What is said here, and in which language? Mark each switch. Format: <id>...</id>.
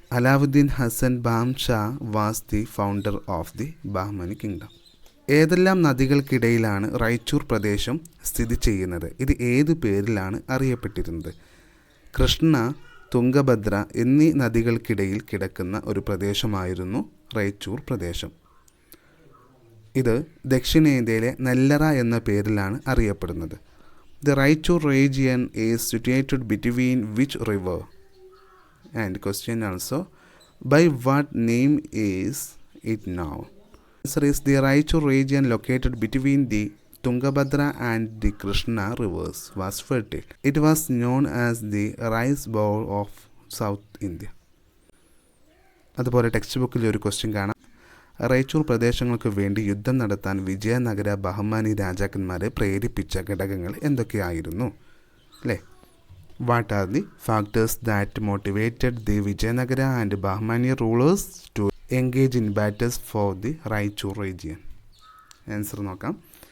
<en>Alauddin Hassan Bahmshah was the founder of the Bahmani kingdom.</en> <ml>ഏതെല്ലാം നദികൾക്കിടയിലാണ് റൈച്ചൂർ പ്രദേശം സ്ഥിതി ചെയ്യുന്നത്? ഇത് ഏതു പേരിലാണ് അറിയപ്പെട്ടിരുന്നത്? കൃഷ്ണ, തുംഗഭദ്ര എന്നീ നദികൾക്കിടയിൽ കിടക്കുന്ന ഒരു പ്രദേശമായിരുന്നു റൈച്ചൂർ പ്രദേശം. ഇത് ദക്ഷിണേന്ത്യയിലെ നെല്ലറ എന്ന പേരിലാണ് അറിയപ്പെടുന്നത്.</ml> <en>The Raichur region is situated between which river? And question also, by what name is it now? Answer is the Raichur region located between the Tungabhadra and the Krishna rivers was fertile. It was known as the rice bowl of South India.</en> <ml>അതുപോലെ text ബുക്കിൽ ഒരു question കാണാം. റൈച്ചൂർ പ്രദേശങ്ങൾക്ക് വേണ്ടി യുദ്ധം നടത്താൻ വിജയനഗര ബഹ്മാനി രാജാക്കന്മാരെ പ്രേരിപ്പിച്ച ഘടകങ്ങൾ എന്തൊക്കെയായിരുന്നു? അല്ലേ?</ml> <en>What are the factors that motivated the Vijayanagara and Bahmani rulers to engage in battles for the Raichur region?</en> <ml>Answer നോക്കാം.</ml>